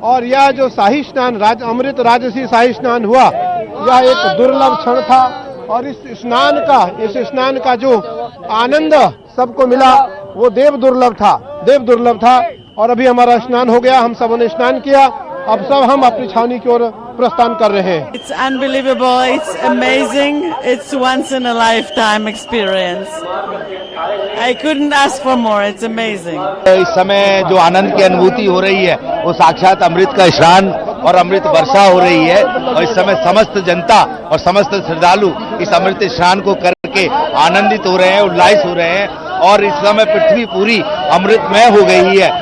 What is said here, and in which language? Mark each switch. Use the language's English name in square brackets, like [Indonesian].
[Hindi] और यह जो शाही स्नान, अमृत राजसी शाही स्नान हुआ, यह एक दुर्लभ क्षण था। और इस स्नान का जो आनंद सबको मिला वो देव दुर्लभ था। और अभी हमारा स्नान हो गया, हम सबों ने स्नान किया, अब सब हम अपनी छावनी की ओर प्रस्थान कर रहे हैं। [English] It's unbelievable, it's amazing, it's once in a lifetime experience. I couldn't ask for more, it's amazing. [Hindi] इस समय जो आनंद की अनुभूति हो रही है वो साक्षात अमृत का स्नान और अमृत वर्षा हो रही है, और इस समय समस्त जनता और समस्त श्रद्धालु इस अमृत स्नान को करके आनंदित हो रहे हैं, उल्लासित हो रहे हैं, और इस समय पृथ्वी पूरी अमृतमय हो गई है।